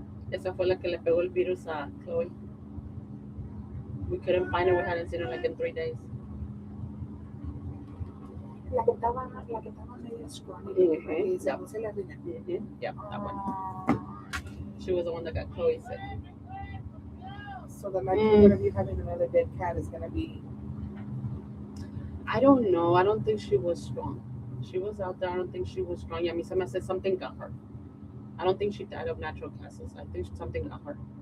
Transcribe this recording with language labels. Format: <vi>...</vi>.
<es>Esa fue la que le pegó el virus a Chloe.</es> <en>We couldn't find her. We hadn't seen her like in 3 days.</en> <es>La que estaba medio scrawny. Mhm. Esa no se la vi.</es> <en>Yeah, that one. She was the one that got Chloe sick. So the likelihood of you having another dead cat is going to be. I don't know. I don't think she was strong. She was out there. I don't think she was strong. Yeah, Misama said something got her. I don't think she died of natural causes. I think something got her.</en>